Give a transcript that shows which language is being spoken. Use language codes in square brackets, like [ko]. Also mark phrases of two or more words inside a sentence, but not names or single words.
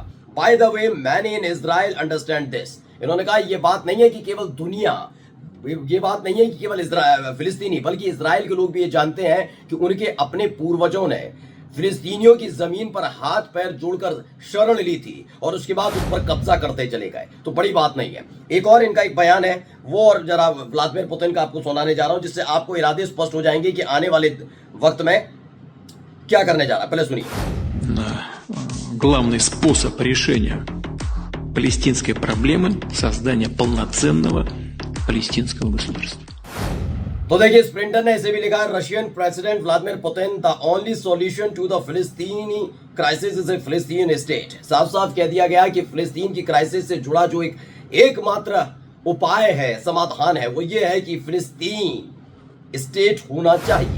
[en] by the way, many in Israel understand this. [hi] इन्होंने कहा ये बात नहीं है कि केवल फिलिस्तीनी, बल्कि इजराइल के लोग भी ये जानते हैं कि उनके अपने पूर्वजों ने फिलिस्तीनियों की जमीन पर हाथ पैर जोड़कर शरण ली थी और उसके बाद उस पर कब्जा करते चले गए, तो बड़ी बात नहीं है। एक और इनका एक बयान है, वो और जरा व्लादिमीर पुतिन का आपको सुनाने जा रहा हूं, जिससे आपको इरादे स्पष्ट हो जाएंगे कि आने वाले वक्त में क्या करने जा रहा है। पहले सुनिए। [ru] Главный способ решения палестинской проблемы – создание полноценного палестинского государства. [hi] तो देखिए, स्प्रिंटर ने इसे भी लिखा है, [en] Russian President Vladimir Putin, the only solution to the Palestinian crisis is a Palestine state. [hi] साफ साफ कह दिया गया कि फिलिस्तीन की क्राइसिस से जुड़ा जो एकमात्र उपाय है, समाधान है, वो ये है कि फिलिस्तीन स्टेट होना चाहिए।